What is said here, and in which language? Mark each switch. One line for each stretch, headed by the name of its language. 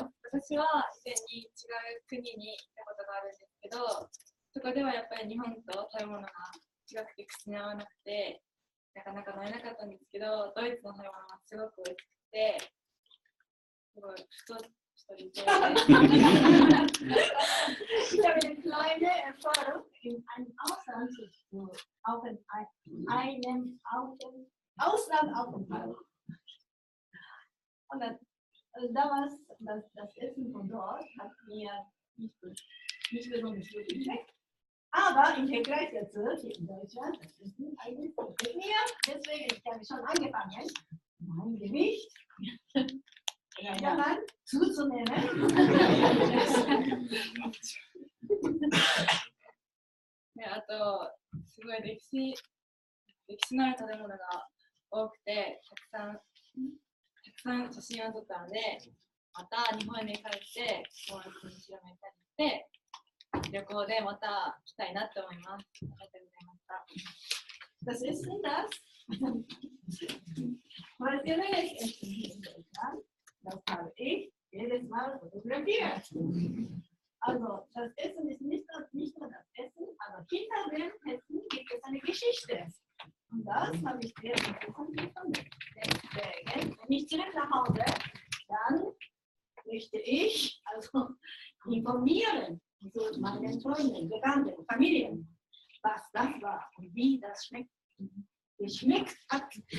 Japanese: 私は以前に違う国に行ったことがあるんですけど、そこではやっぱり日本と食べ物が違くて口に合わなくて、なかなか乗れなかったんですけど、ドイツの食べ物がすごく美味しくて、すごい太りそうです。
German: Ich habe eine kleine Erfahrung in einem Auslandsaufenthalt. Und damals, das Essen von dort hat mir nicht besonders gut geschmeckt. Aber im Vergleich dazu in Deutschland, das ist eigentlich mit mir. Deswegen ich habe schon angefangen, mein Gewicht zuzunehmen.
Japanese: あと、すごい歴史のある食べ物が多くて、たくさん写真を撮ったので、また日本に帰って友達に広めたりして、旅行でまた来たいなと思います。ありがとうございました。
German: Das ist denn das? Traditionelles Essen in Deutschland, das habe ich jedes Mal fotografiert. Also das Essen ist nicht nur das Essen, aber hinter dem Essen gibt es eine Geschichte. Und das habe ich sehr interessant gefunden. Deswegen, wenn ich zurück nach Hause, dann möchte ich also informieren, so meinen Freunden, Bekannten, Familien, was das war und wie das geschmeckt hat.